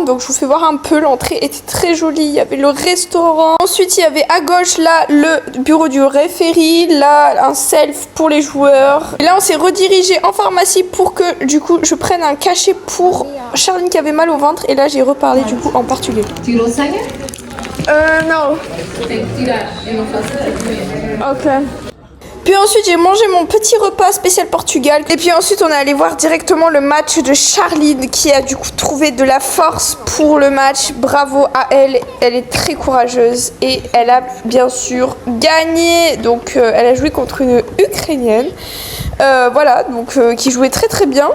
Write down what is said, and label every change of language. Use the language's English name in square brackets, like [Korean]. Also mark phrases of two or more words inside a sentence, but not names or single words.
[French] Donc je vous fais voir un peu, l'entrée était très jolie. Il y avait le restaurant. Ensuite il y avait à gauche là le bureau du référé. Là un self pour les joueurs. Et là on s'est redirigé en pharmacie pour que du coup je prenne un cachet pour Charline qui avait mal au ventre. Et là j'ai reparlé du coup en portugais. [Portuguese] Tirou sangue? non. Tem que tirar. Eu não faço isso. Ok. [French] Puis ensuite j'ai mangé mon petit repas spécial Portugal. Et puis ensuite on est allé voir directement le match de Charline qui a du coup trouvé de la force pour le match. Bravo à elle, elle est très courageuse et elle a bien sûr gagné. Donc elle a joué contre une Ukrainienne. Voilà, donc qui jouait très bien.